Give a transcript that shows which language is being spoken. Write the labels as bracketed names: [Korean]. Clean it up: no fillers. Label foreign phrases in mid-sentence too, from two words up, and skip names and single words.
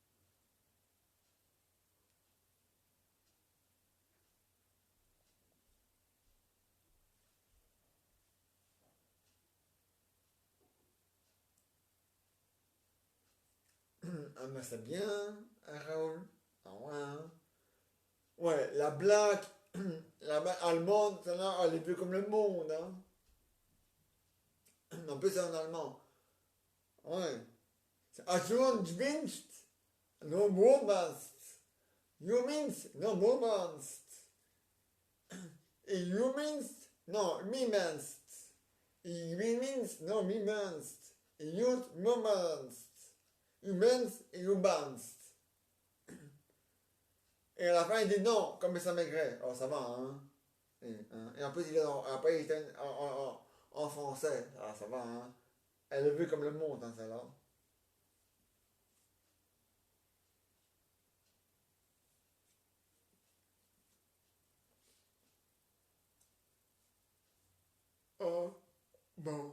[French] Ah mais c'est bien, hein, Raoul. Ah ouais, hein. Ouais, la blague, la blague allemande, celle-là, elle est vue comme le monde, hein. En plus, c'est en allemand. Ouais. Als du uns wünscht, no wohnst. You means no wohnst. You means no me means. You means no me means. You moments. You means you means. Et à la fin, il dit non, comme ça maigret. Oh, ça va, hein. Et en plus, après, il était en français. Ah, ça va, hein. Elle est vue comme le monde, hein, celle-là. Oh, bon.